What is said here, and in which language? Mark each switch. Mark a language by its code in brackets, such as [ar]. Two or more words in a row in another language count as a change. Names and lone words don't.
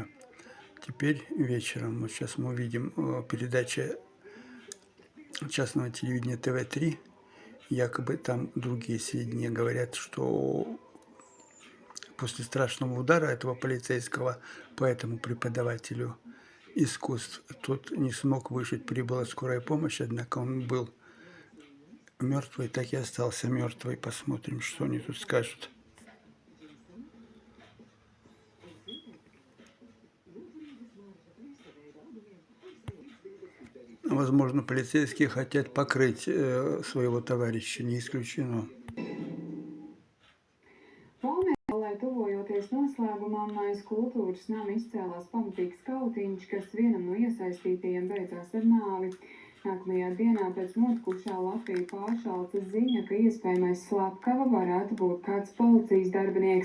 [ru] Теперь вечером, вот сейчас мы увидим передача частного телевидения ТВ-3, якобы там другие сведения говорят, что после страшного удара этого полицейского по этому преподавателю искусств тот не смог выжить, прибыла скорая помощь, однако он был мертвый, так и остался мертвый. Посмотрим, что они тут скажут. Возможно, полицейские хотят покрыть своего товарища, не исключено. [lv] Valmierā, tuvojoties noslēgumam, aiz kultūras nama izcēlās pamatīgs kautiņš, kas vienam no iesaistītajiem beidzās ar nāvi. Nākamajā dienā pēc notikušā Latviju pāršalca ziņa, ka iespējamais slepkava varētu būt kāds policijas darbinieks.